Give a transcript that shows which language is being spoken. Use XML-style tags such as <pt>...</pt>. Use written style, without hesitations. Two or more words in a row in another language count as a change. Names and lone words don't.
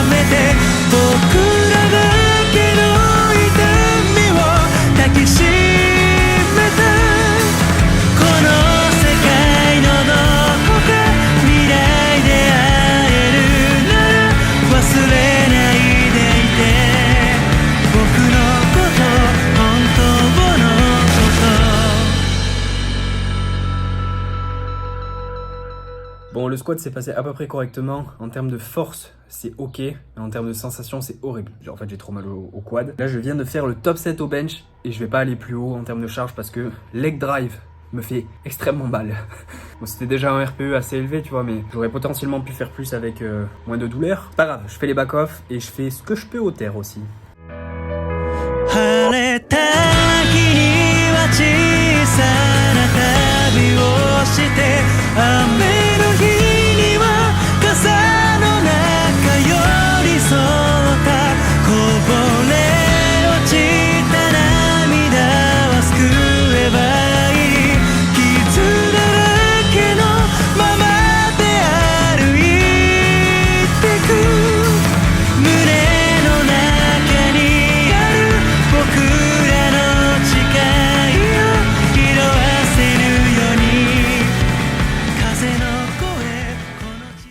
<ja>めて僕らだけの痛みを抱きしめたこの世界のどこか未来で会えるなら忘れないでいて僕のこと本当のこと</ja> <fr>Bon, le squat s'est passé à peu près correctement. En termes de force, c'est ok. Mais en termes de sensation, c'est horrible. Genre, en fait, j'ai trop mal au quad. Là, je viens de faire le top 7 au bench. Et je vais pas aller plus haut en termes de charge parce que</fr> <en>leg drive</en> <fr>me fait extrêmement mal. Bon, c'était déjà un RPE assez élevé, tu vois, mais j'aurais potentiellement pu faire plus avec moins de douleur. Pas grave, je fais les back-off et je fais ce que je peux au terre aussi.</fr> <ja>晴れた日には小さな旅をして雨の日には傘の中寄り添ったこぼれ落ちた涙は救えばいい傷だらけのままで歩いてく胸の中にある僕らの誓いを色あせるように風の声この地</ja>